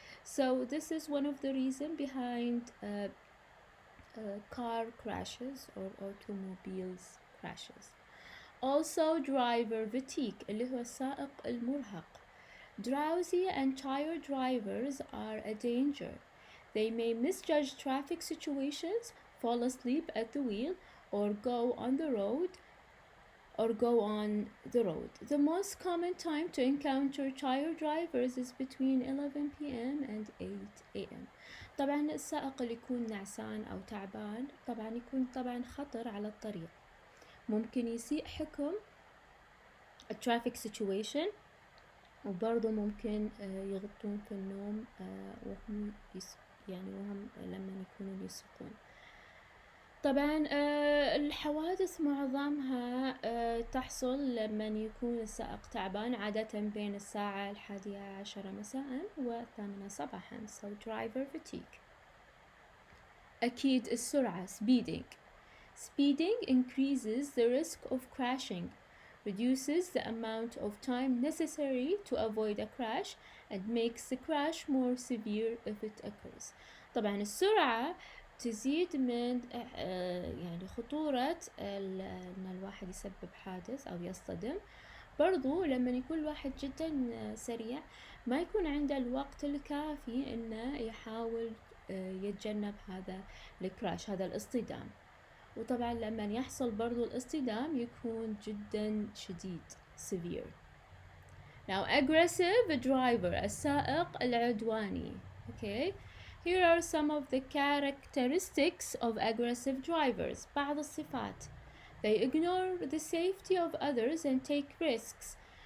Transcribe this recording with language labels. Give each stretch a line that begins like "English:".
English: So this is one of the reasons behind car crashes or automobiles crashes. Also driver fatigue
Arabic: اللي هو السائق المرهق.
English: Drowsy and tired drivers are a danger. They may misjudge traffic situations, fall asleep at the wheel, or go on the road. The most common time to encounter tired drivers is between 11 p.m. and 8 a.m.
Arabic: طبعا السائق اللي يكون نعسان أو تعبان طبعا يكون طبعا خطر على الطريق، ممكن يسيء حكم الترافيك سيتويشن، وبرضه ممكن يغطون في النوم وهم وهم لما يكونون يسوقون. طبعا الحوادث معظمها تحصل لما يكون السائق تعبان، عادة بين الساعة 11 مساء و8 صباحا.
English: So driver fatigue.
Arabic: أكيد السرعة speeding.
English: Speeding increases the risk of crashing, reduces the amount of time necessary to avoid a crash, and makes the crash more severe if it occurs.
Arabic: طبعا السرعة تزيد من يعني خطورة ان الواحد يسبب حادث او يصطدم. برضو لما يكون الواحد جدا سريع ما يكون عنده الوقت الكافي انه يحاول يتجنب هذا الكراش، هذا الاصطدام. وطبعا لما يحصل برضو الاصطدام يكون جدا شديد severe.
English: Now aggressive driver
Arabic: السائق العدواني.
English: Okay, here are some of the characteristics of aggressive drivers.
Arabic: بعض الصفات.
English: They ignore the safety of others and take risks.